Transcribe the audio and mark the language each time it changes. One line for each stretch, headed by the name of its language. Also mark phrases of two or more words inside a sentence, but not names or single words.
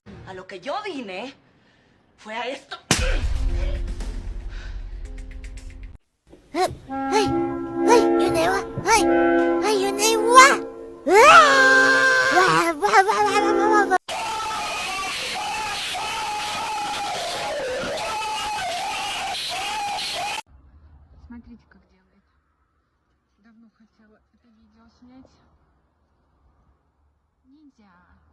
Spanish: A lo que yo vine fue a esto.
Thai: เฮ้ย เฮ้ย เฮ้ย อยู่ไหนวะ เฮ้ย เฮ้ย อยู่ไหนวะว้าวว้าวว้าวว้าวว้าวว้าว
Russian: Смотрите, как делает. Давно хотела это видео снять. Нельзя.